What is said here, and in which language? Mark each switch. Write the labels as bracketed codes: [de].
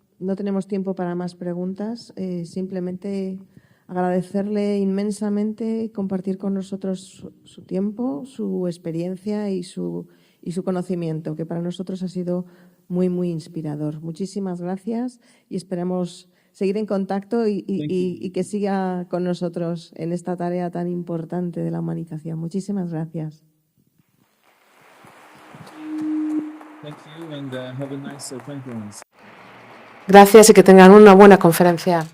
[es] No tenemos tiempo para más preguntas. Simplemente agradecerle inmensamente compartir con nosotros su tiempo, su experiencia y su conocimiento, que para nosotros ha sido muy, muy inspirador. Muchísimas gracias y esperamos seguir en contacto y que siga con nosotros en esta tarea tan importante de la humanización. Muchísimas gracias. [en] Thank you and have a nice conference. [es] Gracias y que tengan una buena conferencia.